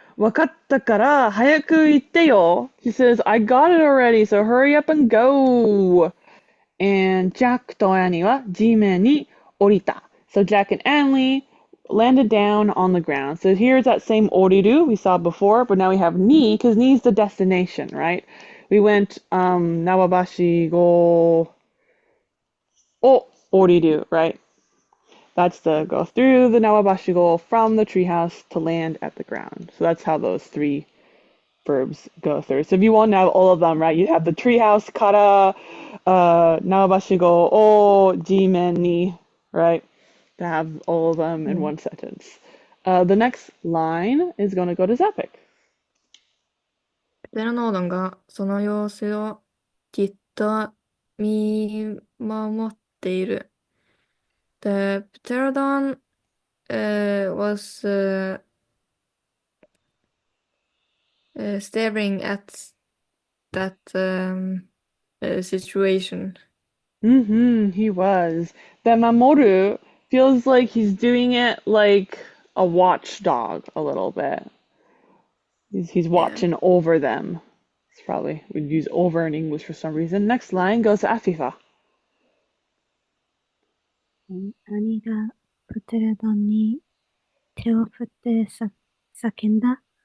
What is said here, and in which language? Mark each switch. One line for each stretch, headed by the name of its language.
Japanese: わかったから早く行ってよ.
English: She says, "I got it already, so hurry up and go."
Japanese: And Jack と Annie は地面に降りた.
English: So Jack and Annie landed down on the ground. So here's that same oriru we saw before, but now we have ni, because ni is the destination, right? We went
Japanese: Nawabashi go oriru,
English: right? That's the go through the Nawabashi go from the treehouse to land at the ground. So that's how those three verbs go through. So if you want to have all of them, right, you have the treehouse kara,
Japanese: Nawabashi go o jimen ni,
English: right? To have all of them in one sentence. The next line is going to go to Zapik.
Japanese: プテラノードンがその様子をじっと見守っている。
English: The pterodon was staring at that situation. He was. The Mamoru feels like he's doing it like a watchdog a little bit. He's watching over them. It's probably, we'd use over in English for some reason. Next line goes to Afifa.
Japanese: 兄がプテレドンに手を振って叫んだ。